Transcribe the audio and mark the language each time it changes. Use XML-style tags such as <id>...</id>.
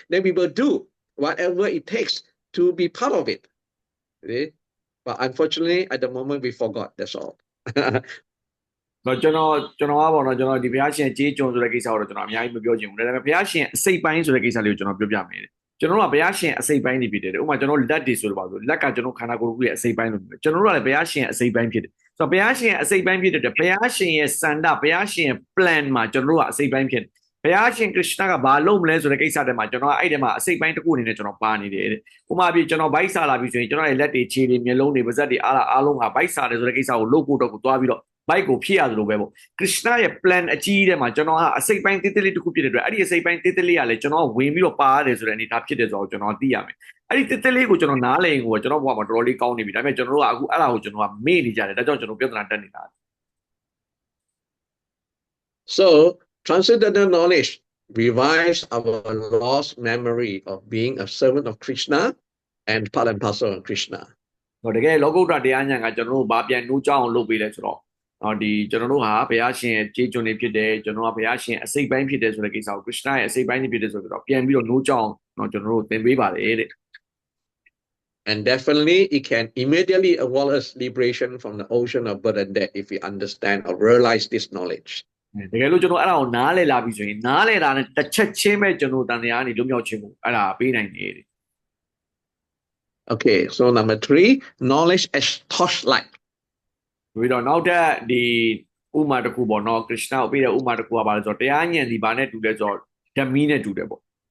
<en>Then we will do whatever it takes to be part of it. Okay? But unfortunately, at the moment we forgot. That's all.</en> <my>ကျွန်တော်ကပေါ့နော်ကျွန်တော်ဒီဘုရားရှင်ကြေးကျွန်ဆိုတဲ့ကိစ္စကိုတော့ကျွန်တော်အများကြီးမပြောချင်ဘူးဒါပေမဲ့ဘုရားရှင်အစိတ်ပိုင်းဆိုတဲ့ကိစ္စလေးကိုကျွန်တော်ပြောပြမယ်ကျွန်တော်တို့ကဘုရားရှင်အစိတ်ပိုင်းနေဖြစ်တယ်ဥပမာကျွန်တော်လက်တွေဆိုတော့ပါဆိုလက်ကကျွန်တော်ခန္ဓာကိုယ်ကိုရဲ့အစိတ်ပိုင်းလို့ပြောကျွန်တော်တို့ကလည်းဘုရားရှင်အစိတ်ပိုင်းဖြစ်တယ်ဆိုတော့ဘုရားရှင်အစိတ်ပိုင်းဖြစ်တဲ့ဘုရားရှင်ရဲ့စန္ဒဘုရားရှင်ရဲ့ plan မှာကျွန်တော်တို့ကအစိတ်ပိုင်းဖြစ်တယ် ဘုရားရှင်ကရစ်နာကဘာလုပ်မလဲဆိုတဲ့ကိစ္စတွေမှာကျွန်တော်ကအဲ့ဒီမှာအစိတ်ပိုင်းတစ်ခုအနေနဲ့ကျွန်တော်ပါနေတယ်တဲ့ဥပမာပြကျွန်တော်ဘိုက်စားလာပြီဆိုရင်ကျွန်တော်ရဲ့လက်တွေခြေတွေမျက်လုံးတွေပါးစပ်တွေအားလုံးကဘိုက်စားတယ်ဆိုတဲ့ကိစ္စကိုလုပ်ဖို့တော့ကိုသွားပြီးတော့ဘိုက်ကိုဖြစ်ရတယ်လို့ပဲပေါ့ကရစ်နာရဲ့ plan အကြီးထဲမှာကျွန်တော်ကအစိတ်ပိုင်းတေးသေးလေးတစ်ခုဖြစ်တဲ့အတွက်အဲ့ဒီအစိတ်ပိုင်းတေးသေးလေးကလည်းကျွန်တော်ဝင်ပြီးတော့ပါရတယ်ဆိုတဲ့အနေဒါဖြစ်တယ်ဆိုတော့ကျွန်တော်သိရမယ်အဲ့ဒီတေးသေးလေးကိုကျွန်တော်နားလည်ရင်ကိုကျွန်တော်ဘဝမှာတော်တော်လေးကောင်းနေပြီဒါပေမဲ့ကျွန်တော်တို့ကအခုအဲ့ဒါကိုကျွန်တော်ကမေ့နေကြတယ်ဒါကြောင့်ကျွန်တော်ပြဿနာတက်နေတာ</my> <en>So transcendental knowledge revives our lost memory of being a servant of Krishna and part and parcel of Krishna.</en> <my>တကယ်လောကုတ္တရာတရားဉာဏ်ကကျွန်တော်တို့ဘာပြန်နှိုးကြောင်းလုပ်ပေးလဲဆိုတော့ဒီကျွန်တော်တို့ဟာဘုရားရှင်ရဲ့ကြေးကျွန်တွေဖြစ်တယ်ကျွန်တော်ကဘုရားရှင်အစိတ်ပိုင်းဖြစ်တယ်ဆိုတဲ့ကိစ္စကို Krishna ရဲ့အစိတ်ပိုင်းဖြစ်တယ်ဆိုတော့ပြန်ပြီးတော့နှိုးကြောင်းကျွန်တော်တို့သင်ပေးပါတယ်တဲ့</my> <en>And definitely it can immediately award us liberation from the ocean of birth and death if we understand or realize this knowledge.</en> <my>တကယ်လို့ကျွန်တော်အဲ့ဒါကိုနားလည်လာပြီဆိုရင်နားလည်တာနဲ့တစ်ချက်ချင်းပဲကျွန်တော်တန်တရားကနေလွတ်မြောက်ခြင်းကိုအဲ့ဒါပေးနိုင်တယ်</my> <en>Okay, so number 3, knowledge as torchlight.</en> <my>ပြီးတော့နောက်ထပ်ဒီဥမာတစ်ခုပေါ့နော်ကရစ်နာကိုပေးတဲ့ဥမာတစ်ခုကဘာလဲဆိုတော့တရားဉာဏ်ဒီဘာနဲ့တူလဲဆိုတော့ဓမီနဲ့တူတယ်ပေါ့</my>